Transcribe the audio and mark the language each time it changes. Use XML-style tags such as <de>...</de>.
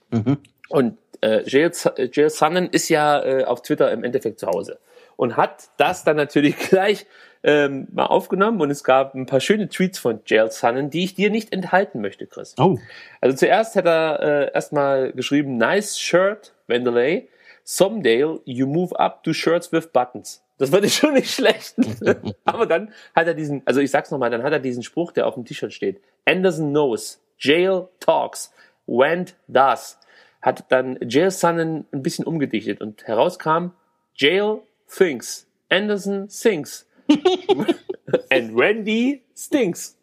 <de>Und Jael Sonnen ist ja auf Twitter im Endeffekt zu Hause. Und hat das dann natürlich gleich mal aufgenommen. Und es gab ein paar schöne Tweets von Jael Sonnen, die ich dir nicht enthalten möchte, Chris. Oh. Also zuerst hat er erstmal geschrieben,</de> <en>nice shirt, Wanderlei. Someday you move up to shirts with buttons.</en> <de>Das fand ich schon nicht schlecht. Aber dann hat er diesen, also ich sag's nochmal, dann hat er diesen Spruch, der auf dem T-Shirt steht.</de> <en>Anderson knows, Jael talks, Wendt does.</en> <de>Hat dann Jael Sonnen ein bisschen umgedichtet und herauskam,</de> <en>Jael thinks, Anderson sings, and Randy stinks.</en>